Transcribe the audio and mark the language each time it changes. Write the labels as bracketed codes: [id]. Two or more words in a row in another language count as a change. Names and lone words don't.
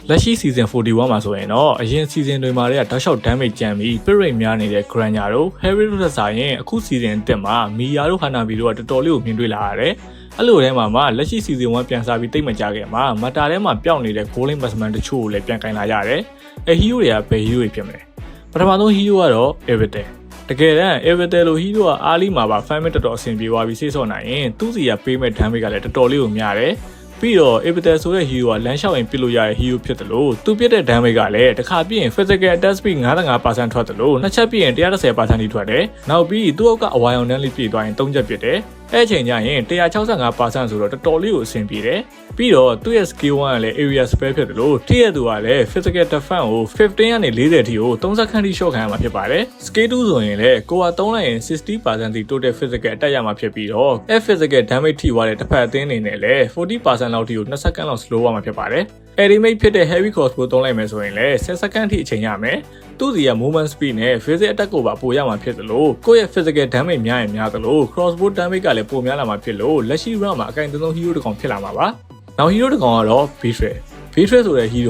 [my] လက်ရှိ season 41မှာဆိုရင်တော့အရင် season တွေမှာတောက်လျှောက် damage ကြမ်းပြီး [en] pit rate [my] များနေတဲ့ Granger တို့ Harry တို့သက်ဆိုင်ရင်အခု season 1မှာ Mia တို့ Hanabi တို့ကတော်တော်လေးကိုမြင်တွေ့လာရတယ်။အဲ့လိုထဲမှာလက်ရှိ season 1ပြန်စားပြီးတိတ်မကြခဲ့မှာ Mata ထဲမှာပျောက်နေတဲ့ [en] Golden Batsman [my] တချို့ကိုလည်းပြန်ကင်လာရတယ်။အဲ hero တွေကဘယ် hero တွေဖြစ်မလဲ။ပထမဆုံး hero ကတော့ Evertonတကယ်တမ်း Everton လို hero ကအားလီမှာပါ fan တော်တော်အဆင်ပြေသွားပြီးစေ့ဆော့နိုင်ရင်သူ့စီကပေးမဲ့ damage ကလည်းတော်တော်လေးကိုများ တယ်ပြီးတော့ Everton ဆိုတဲ့ hero ကလမ်းလျှောက်ရင်ပစ်လို့ရတဲ့ hero ဖြစ်တယ်လို့သူပြစ်တဲ့ damage ကလည်းတစ်ခါပြစ်ရင် [en] physical attack speed [my] 55% ထွက်တယ်လို့နှစ်ချက်ပြစ်ရင် 110% ထိထွက်တယ်နောက်ပြီးသူ့အောက်ကအဝိုင်အောင်တန်းလေးပြည့်သွားရင်3ချက်ပြစ်တယ်အဲ့ချိန်ကျရင် 165% ဆိုတော့တော်တော်လေးကိုအဆင်ပြေတယ်ပြီးတော့သူ့ရဲ့ skill 1ကလည်း [en] area spell [my] ဖြစ်တယ်လို့တည့်ရသူကလည်း [en] physical defense [my] ကို15ကနေ40 ထိကို30ခန်းထိ short ခံရမှာဖြစ်ပါတယ် skill 2ဆိုရင်လည်းကိုကသုံးလိုက်ရင် 60% ထိ [en] total physical attack [my] ရမှာဖြစ်ပြီးတော့ [en] physical damage [my] ထိသွားတဲ့တစ်ဖက်အသင်းအနေနဲ့လည်း 40% လောက်ထိကို2စက္ကန့်လောက် slow ရမှာဖြစ်ပါတယ် Ultimate ဖြစ်တဲ့ [en] heavy crossbow [my] သုံးလိုက်မယ်ဆိုရင်လည်း10စက္ကန့်ထိအချိန်ရမယ်သူ့စီက movement speed နဲ့ [en] physical attack [my] ကိုပါပိုရမှာဖြစ်သလိုကိုယ့်ရဲ့ [en] physical damage [my] များရင်များသလို [en] crossbow damage [my] ကလည်းပိုများလာမှာဖြစ်လို့လက်ရှိ round မှာအကင်သုံး hero တစ်ကောင်ဖြစ်လာမှာပါနောက် hero တစ်ကောင်ကတော့ Betrayal ဆိုတဲ့ hero